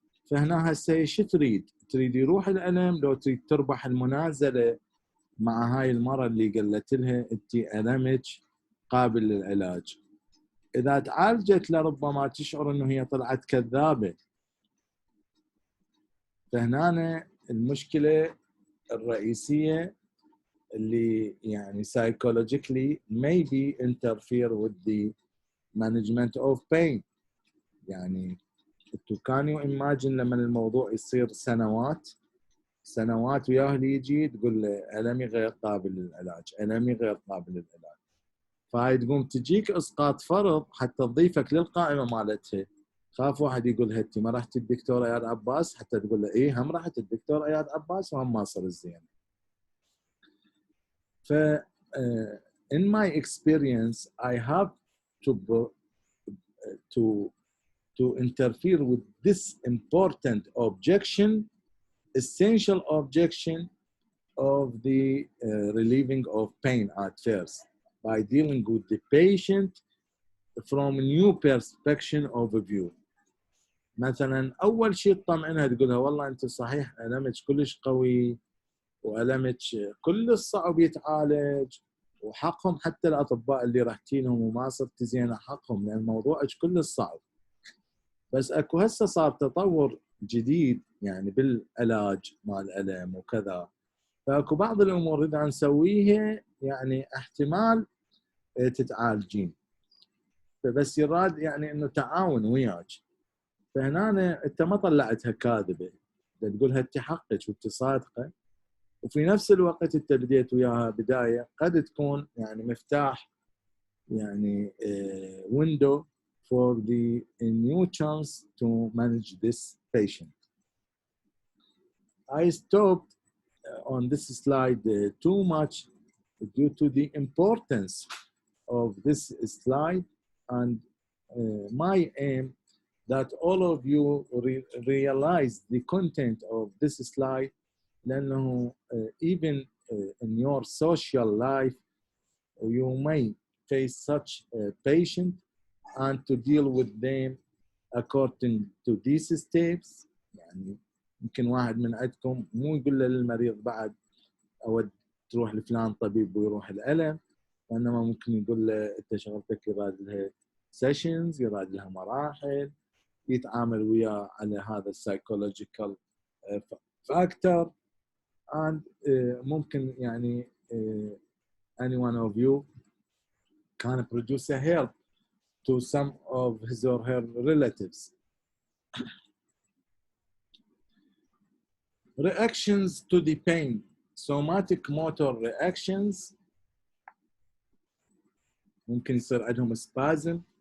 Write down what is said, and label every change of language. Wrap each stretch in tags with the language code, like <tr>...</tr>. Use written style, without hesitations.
<ar>فهنا هسه شو تريد يروح الألم لو تريد تربح المنازلة مع هاي المرة اللي قالت لها انت ألمك قابل للعلاج؟ إذا تعالجت لربما تشعر انه هي طلعت كذابة. فهنا المشكلة الرئيسية اللي يعني</ar> <en>psychologically maybe interfere with the management of pain.</en> <ar>يعني</ar> <en>can you imagine</en> <ar>لما الموضوع يصير سنوات وياه اللي يجي تقول له ألمي غير قابل للعلاج، ألمي غير قابل للعلاج. فهاي تقوم تجيك اسقاط فرض حتى تضيفك للقائمه مالتها. خاف واحد يقول انت ما رحت الدكتور اياد عباس، حتى تقول له ايه هم رحت الدكتور اياد عباس وهم ما صار الزين. ف</ar> <en>in my experience, I have to interfere with this important objection, essential objection of the relieving of pain at first, by dealing with the patient from a new perspective of view.</en> <ar>مثلا اول شيء تطمئنها تقولها والله انت صحيح المك كلش قوي والمك كل الصعب يتعالج، وحقهم حتى الاطباء اللي رحتي لهم وما صرت زينه حقهم لان موضوعك كل صعب. بس اكو هسه صار تطور جديد يعني بالعلاج مال الالم وكذا، فاكو بعض الامور اذا نسويها يعني احتمال تتعالجين، فبس يراد يعني انه تعاون وياك. فهنا انت ما طلعتها كاذبه، تقولها انت حقك وانت صادقه، وفي نفس الوقت انت بديت وياها بدايه قد تكون يعني مفتاح، يعني</ar> <en>window for the new chance to manage this patient. I stopped on this slide too much due to the importance of this slide, and my aim that all of you realize the content of this slide, لأنه even in your social life you may face such a patient, and to deal with them according to these steps.</en> <ar>يعني يمكن واحد من عندكم مو يقول للمريض بعد أود تروح لفلان طبيب ويروح الألم، وإنما ممكن يقول له أنت شغلتك يراد لها سيشنز، يراد لها مراحل، يتعامل وياه على هذا psychological factor.</ar> <en>and</en> <ar>ممكن يعني</ar> <en>any one of you can produce a help to some of his or her relatives. Reactions to the pain. Somatic motor reactions</en> <ar>ممكن يصير عندهم</ar> <en>spasm.</en>